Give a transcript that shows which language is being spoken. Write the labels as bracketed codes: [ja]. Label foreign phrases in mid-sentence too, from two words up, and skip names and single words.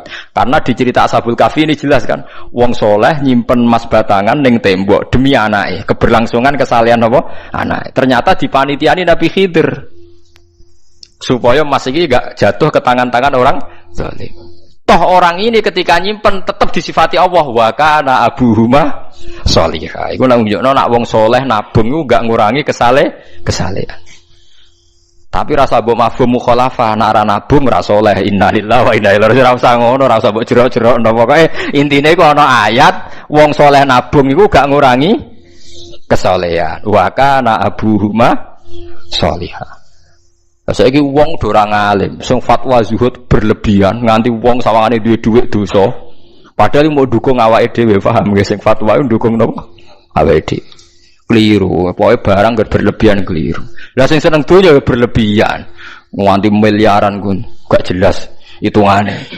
[id] Karena di cerita Ashabul Kahfi ini jelas kan, [jv] wong soleh nyimpen emas batangan ning tembok demi anake, [id] keberlangsungan kesalehan [jv] apa? Anake. [id] Ternyata dipanitiani Nabi Khidir. Supaya emas iki enggak jatuh ke tangan-tangan orang zalim. Toh orang ini ketika nyimpen tetap disifati Allah [ar] وكان أبوهما صالحا. [jv] Iku nang nunjukno nak wong soleh nabung iku enggak ngurangi kesalehan. Tapi rasa mbok [ar] مفهوم مخالفة [jv] nek ora nabung ora saleh [ar] إنا لله وإنا إليه راجعون. [jv] Ora usah ngono, ora usah mbok jero-jero pokoke intine iku ana ayat wong saleh nabung iku gak ngurangi kesalehan. [ar] وكان أبوهما صالحا. [jv] Saiki wong do ora ngalim, sing [id] fatwa zuhud berlebihan [jv] nganti wong sawangane duwe dhuwit dosa. Padahal mau dukung awake dhewe, paham nggih sing fatwa iku dukung napa? Awake dhewe. [id] Keliru, pokoknya barang berlebihan keliru. [jv] Lah sing seneng dunya berlebihan, nganti miliaran kun, gak jelas hitungane.